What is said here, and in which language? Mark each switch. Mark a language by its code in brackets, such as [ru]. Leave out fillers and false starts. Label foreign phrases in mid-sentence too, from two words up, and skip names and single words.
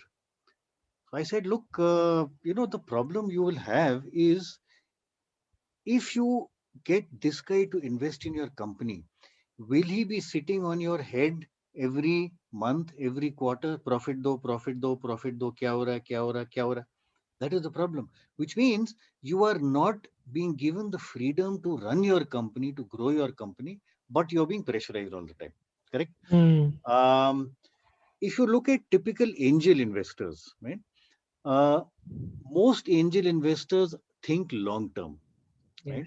[en] So I said, look, the problem you will have is, if you get this guy to invest in your company, will he be sitting on your head every month, every quarter, [hi] प्रॉफिट दो, प्रॉफिट दो, प्रॉफिट दो, क्या हो रहा, क्या हो रहा, क्या हो रहा? [en] That is the problem, which means you are not being given the freedom to run your company, to grow your company, but you're being pressurized all the time. Correct? Hmm. Um, if you look at typical angel investors, right? uh, most angel investors think long term, right?